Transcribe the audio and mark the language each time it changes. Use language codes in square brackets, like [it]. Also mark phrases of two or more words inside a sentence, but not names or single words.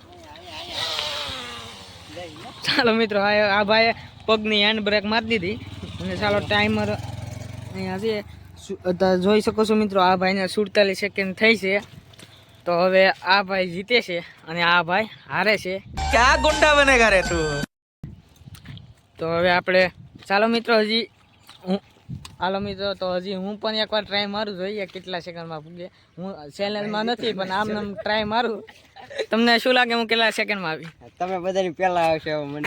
[gu] ચાલો મિત્રો, આ ભાઈ પગની [en] hand brake [gu] મારી દીધી અને ચાલો ટાઈમર અહીંયા છે, જોઈ શકો છો મિત્રો। આ ભાઈને 47 સેકન્ડ થઈ છે। તો હવે આ ભાઈ જીતે છે અને આ ભાઈ હારે છે। [hi] क्या गुंडा बनेगा रे तू? [gu] તો હવે આપણે ચાલો મિત્રો, તો હજી હું પણ એકવાર ટ્રાય મારું, જોઈએ કેટલા સેકન્ડમાં પૂગે। હું ચેલેન્જમાં નથી, પણ આમ ટ્રાય મારું। તમને શું લાગે હું કેટલા સેકન્ડમાં આવી? તમે બધાની પહેલા આવશો મને।